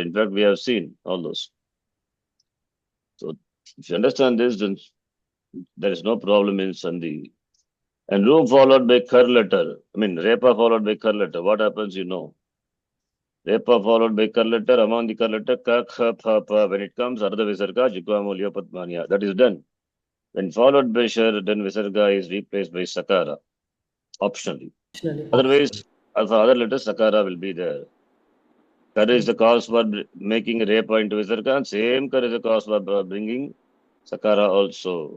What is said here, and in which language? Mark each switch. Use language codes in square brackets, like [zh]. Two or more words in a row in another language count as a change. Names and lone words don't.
[en] In fact, we have seen all those. So if you understand this, then there is no problem in sandhi. And room followed by kar letter. I mean, repa followed by kar letter. What happens, you know? Repa followed by kar letter, among the kar letter, [sa] ka, kha, pha, pa. [en] When it comes, [sa] ardha visarga, jikva, mulya, patmanya. [en] That is done. When followed by shar, then visarga is replaced by sakara, optionally. Optionally. Otherwise, for other letters, sakara will be there. Kar is the cause for making repa into visarga, and same kar is the cause for bringing sakara also.